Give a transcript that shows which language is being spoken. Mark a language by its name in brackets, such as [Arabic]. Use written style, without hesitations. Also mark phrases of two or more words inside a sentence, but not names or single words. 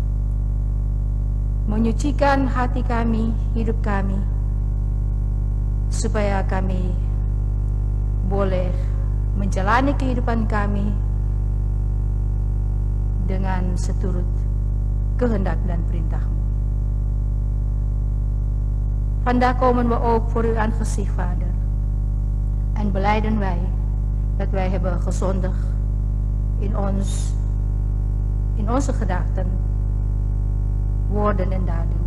[Indonesian] menyucikan hati kami, hidup kami, supaya kami boleh menjalani kehidupan kami dengan seturut kehendak dan perintah-Mu. [Dutch] Vandaag komen we ook voor uw aangezicht, Vader, en belijden wij dat wij hebben gezondigd in onze gedachten, woorden en daden.